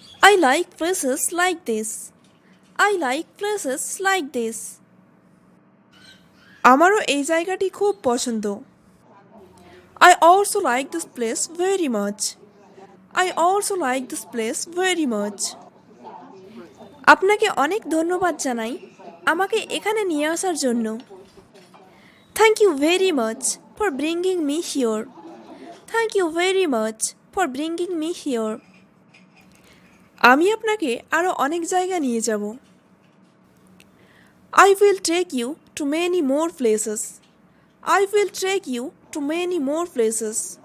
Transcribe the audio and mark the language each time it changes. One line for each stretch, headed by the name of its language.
English: I like places like this. I like places like this.
Bangla: আমারও এই জায়গাটি খুব পছন্দ।
English: I also like this place very much. I also like this place very much.
Bangla: আপনাকে অনেক ধন্যবাদ জানাই আমাকে এখানে নিয়ে আসার জন্য।
English: Thank you very much for bringing me here. Thank you very much for bringing me here.
Bangla: আমি আপনাকে আরও অনেক জায়গা নিয়ে যাব।
English: I will take you to many more places. I will take you to many more places.